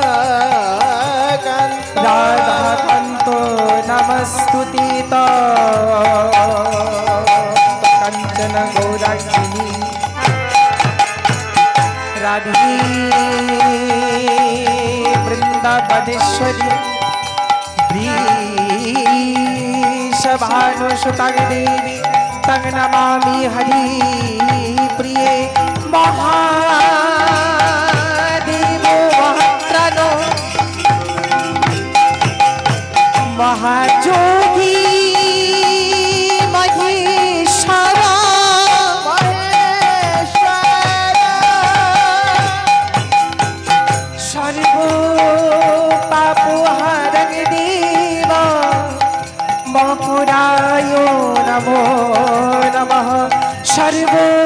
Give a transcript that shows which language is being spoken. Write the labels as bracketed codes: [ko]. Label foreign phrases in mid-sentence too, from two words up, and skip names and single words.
[sa] কান্ত রাধা কান্ত নমস্তুতে কাঞ্চন গৌরাঙ্গিনী রাধে বৃন্দাবনেশ্বরী वृषभानुसुतं देवी तं नमामि हरि प्रिये महादेवो महाप्राणो महाजोगी महेश्वरा सर्वो पापोहरं देवा मकुराय नमो नमः सर्वो